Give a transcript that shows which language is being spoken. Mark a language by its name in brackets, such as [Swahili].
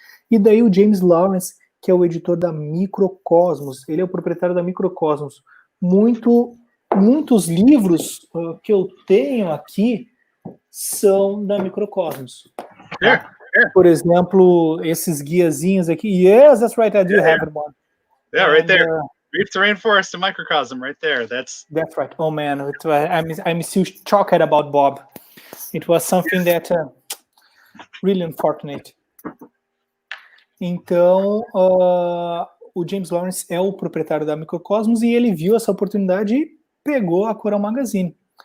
[Portuguese] E daí o James Lawrence, que é o editor da Microcosmos, ele é o proprietário da Microcosmos. Muitos livros que eu tenho aqui são da Microcosmos. Por exemplo, esses guiazinhos aqui. [English] Yes, that's right, I do have one. Yeah, right there. Reef to Rainforest and Microcosm, right there. That's right. Oh man, I'm still shocked about Bob. It was something that really unfortunate. [Portuguese] Então, o James Lawrence é o proprietário da Microcosmos e ele viu essa oportunidade e pegou a Coral Magazine.